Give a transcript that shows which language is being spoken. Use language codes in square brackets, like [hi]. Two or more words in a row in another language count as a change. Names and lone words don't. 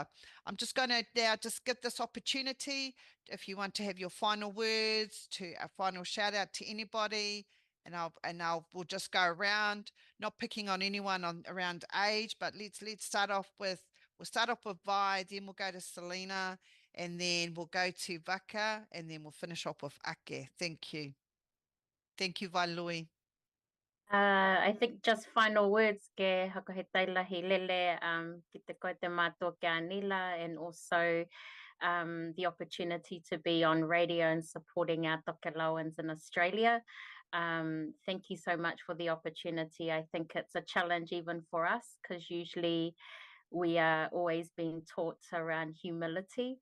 [en] I'm just going to now just give this opportunity if you want to have your final words, to a final shout out to anybody, and we'll just go around, not picking on anyone around age, but let's start off with Vi, then we'll go to Selena, and then we'll go to Vaka, and then we'll finish off with Ake. Thank you. Thank you, Vailui. I think just final words [tkl] ke hakahetai lahi lele ki te koe te mātua ke anila, [en] and also the opportunity to be on radio and supporting our Tokelauans in Australia. Thank you so much for the opportunity. I think it's a challenge even for us, because usually we are always being taught around humility.